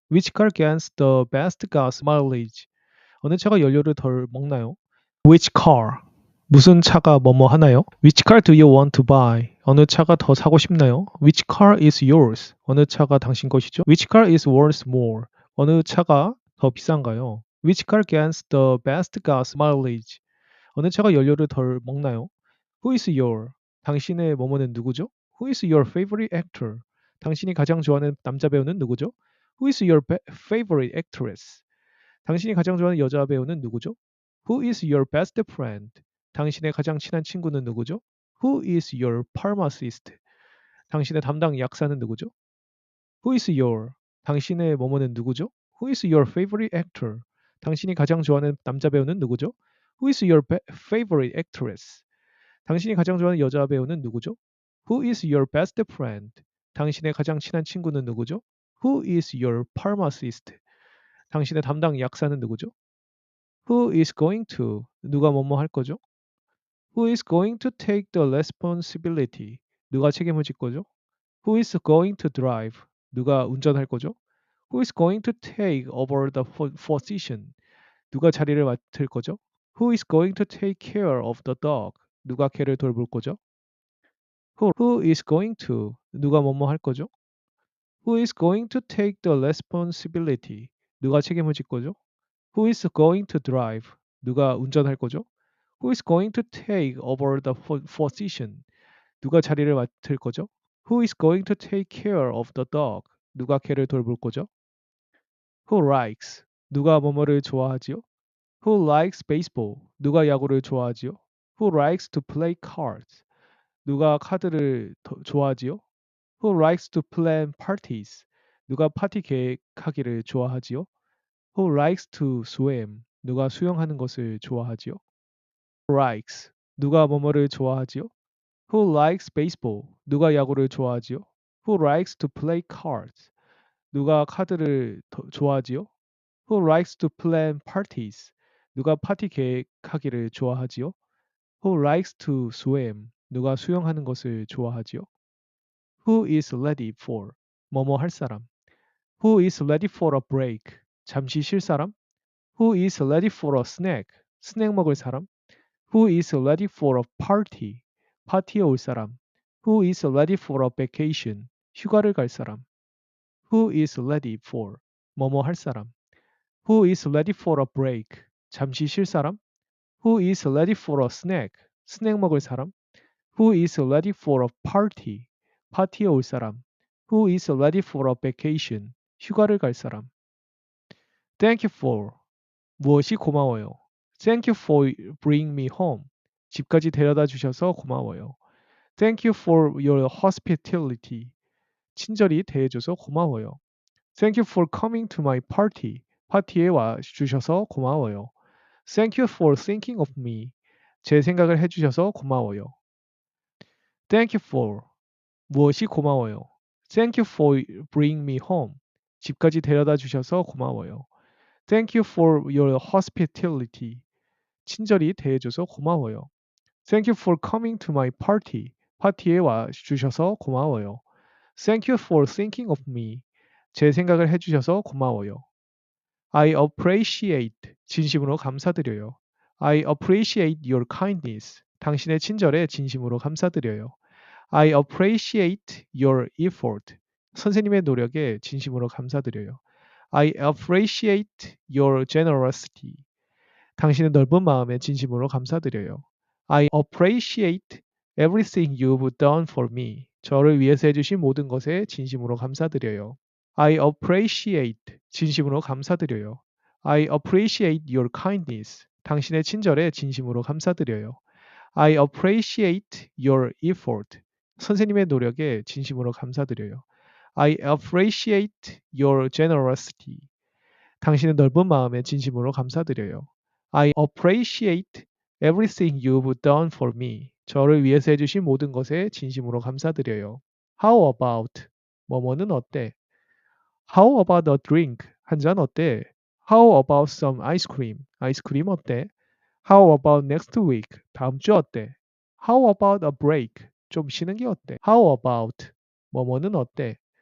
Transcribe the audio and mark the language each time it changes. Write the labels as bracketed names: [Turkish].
[English] Which car gets the best gas mileage? [Korean] 어느 차가 연료를 덜 먹나요? [English] Which car? [Korean] 무슨 차가 뭐뭐 하나요? [English] Which car do you want to buy? [Korean] 어느 차가 더 사고 싶나요? [English] Which car is yours? [Korean] 어느 차가 당신 것이죠? [English] Which car is worth more? [Korean] 어느 차가 더 비싼가요? [English] Which car gets the best gas mileage? [Korean] 어느 차가 연료를 덜 먹나요? [English] Who is your? [Korean] 당신의 뭐뭐는 누구죠? [English] Who is your favorite actor? [Korean] 당신이 가장 좋아하는 남자 배우는 누구죠? [English] Who is your favorite actress? [Korean] 당신이 가장 좋아하는 여자 배우는 누구죠? [English] Who is your best friend? [Korean] 당신의 가장 친한 친구는 누구죠? [English] Who is your pharmacist? [Korean] 당신의 담당 약사는 누구죠? [English] Who is your? [Korean] 당신의 뭐뭐는 누구죠? [English] Who is your favorite actor? [Korean] 당신이 가장 좋아하는 남자 배우는 누구죠? [English] Who is your favorite actress? [Korean] 당신이 가장 좋아하는 여자 배우는 누구죠? [English] Who is your best friend? [Korean] 당신의 가장 친한 친구는 누구죠? [English] Who is your pharmacist? [Korean] 당신의 담당 약사는 누구죠? [English] Who is going to? [Korean] 누가 뭐뭐 할 거죠? [English] Who is going to take the responsibility? [Korean] 누가 책임을 질 거죠? [English] Who is going to drive? [Korean] 누가 운전할 거죠? [English] Who is going to take over the position? [Korean] 누가 자리를 맡을 거죠? [English] Who is going to take care of the dog? [Korean] 누가 개를 돌볼 거죠? [English] Who is going to? [Korean] 누가 뭐뭐 할 거죠? [English] Who is going to take the responsibility? [Korean] 누가 책임을 질 거죠? [English] Who is going to drive? [Korean] 누가 운전할 거죠? [English] Who is going to take over the position? [Korean] 누가 자리를 맡을 거죠? [English] Who is going to take care of the dog? [Korean] 누가 개를 돌볼 거죠? [English] Who likes? [Korean] 누가 뭐뭐를 좋아하지요? [English] Who likes baseball? [Korean] 누가 야구를 좋아하지요? [English] Who likes to play cards? [Korean] 누가 카드를 좋아하지요? [English] Who likes to plan parties? [Korean] 누가 파티 계획하기를 좋아하지요? [English] Who likes to swim? [Korean] 누가 수영하는 것을 좋아하지요? [English] Who likes? [Korean] 누가 뭐뭐를 좋아하지요? [English] Who likes baseball? [Korean] 누가 야구를 좋아하지요? [English] Who likes to play cards? [Korean] 누가 카드를 좋아하지요? [English] Who likes to plan parties? [Korean] 누가 파티 계획하기를 좋아하지요? [English] Who likes to swim? [Korean] 누가 수영하는 것을 좋아하지요? [English] Who is ready for? [Korean] 뭐뭐 할 사람. [English] Who is ready for a break? [Korean] 잠시 쉴 사람. [English] Who is ready for a snack? [Korean] 스낵 먹을 사람. [English] Who is ready for a party? [Korean] 파티에 올 사람. [English] Who is ready for a vacation? [Korean] 휴가를 갈 사람. [English] Who is ready for? [Korean] 뭐뭐 할 사람. [English] Who is ready for a break? [Korean] 잠시 쉴 사람. [English] Who is ready for a snack? [Korean] 스낵 먹을 사람. [English] Who is ready for a party? [Korean] 파티에 올 사람. [English] Who is ready for a vacation? [Korean] 휴가를 갈 사람. [English] Thank you for. [Korean] 무엇이 고마워요. [English] Thank you for bringing me home. [Korean] 집까지 데려다 주셔서 고마워요. [English] Thank you for your hospitality. [Korean] 친절히 대해줘서 고마워요. [English] Thank you for coming to my party. [Korean] 파티에 와 주셔서 고마워요. [English] Thank you for thinking of me. [Korean] 제 생각을 해주셔서 고마워요. [English] Thank you for. [Korean] 무엇이 고마워요. [English] Thank you for bringing me home. [Korean] 집까지 데려다 주셔서 고마워요. [English] Thank you for your hospitality. [Korean] 친절히 대해줘서 고마워요. [English] Thank you for coming to my party. [Korean] 파티에 와 주셔서 고마워요. [English] Thank you for thinking of me. [Korean] 제 생각을 해주셔서 고마워요. [English] I appreciate. [Korean] 진심으로 감사드려요. [English] I appreciate your kindness. [Korean] 당신의 친절에 진심으로 감사드려요. [English] I appreciate your effort. [Korean] 선생님의 노력에 진심으로 감사드려요. [English] I appreciate your generosity. [Korean] 당신의 넓은 마음에 진심으로 감사드려요. [English] I appreciate everything you've done for me. [Korean] 저를 위해서 해주신 모든 것에 진심으로 감사드려요. [English] I appreciate [Korean] 진심으로 감사드려요. [English] I appreciate your kindness. [Korean] 당신의 친절에 진심으로 감사드려요. [English] I appreciate your effort. [Korean] 선생님의 노력에 진심으로 감사드려요. [English] I appreciate your generosity. [Korean] 당신의 넓은 마음에 진심으로 감사드려요. [English] I appreciate everything you've done for me. [Korean] 저를 위해서 해주신 모든 것에 진심으로 감사드려요. [English] How about? [Korean] 뭐뭐는 어때? [English] How about a drink? [Korean] 한 잔 어때? [English] How about some ice cream? [Korean] 아이스크림 어때? [English] How about next week? [Korean] 다음 주 어때? [English] How about a break? [Korean] 좀 쉬는 게 어때? How about 뭐뭐는 어때?